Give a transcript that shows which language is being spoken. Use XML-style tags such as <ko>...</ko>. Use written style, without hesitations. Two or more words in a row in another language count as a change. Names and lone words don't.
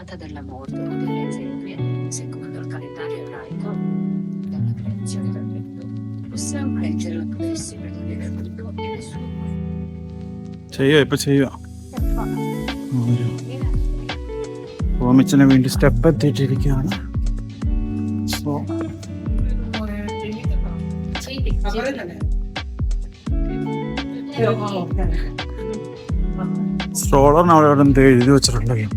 <it>della morte o delle esequie, secondo il calendario ebraico, dalla creazione del mondo, possiamo leggere la professione del defunto e le sue</it> <ml>ഇപ്പൊ ചെയ്യുക റോമിച്ചന് വേണ്ടി സ്റ്റെപ്പ് എത്തിയിട്ടിരിക്കുകയാണ്. സോ സ്ട്രോളറിന് അവിടെ എവിടെ എന്ത് എഴുതി വെച്ചിട്ടുണ്ടോ?</ml>